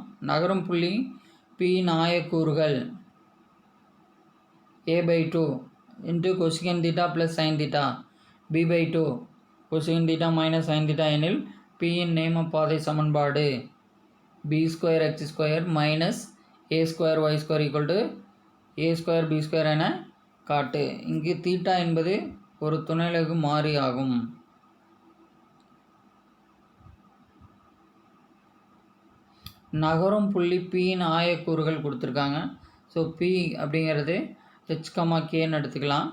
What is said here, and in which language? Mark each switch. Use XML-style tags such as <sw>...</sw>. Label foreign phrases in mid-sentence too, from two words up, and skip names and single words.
<ta>நகரும் புள்ளி P ஆயக்கூறுகள்</ta> <en>a/2 into cosecant theta plus sine theta b/2 cosecant theta minus sine theta</en> <ta>எனில் Pயின் நேம பாதை சமன்பாடு</ta> <en>b² x² minus a² y²</en> <ta>a² b² என காட்டு. இங்கு தீட்டா என்பது ஒரு துணைலகு மாறி ஆகும். நகரும் புள்ளி Pயின் ஆயக்கூறுகள் கொடுத்துருக்காங்க. ஸோ P அப்படிங்கிறது h,Kன்னு எடுத்துக்கலாம்.</ta>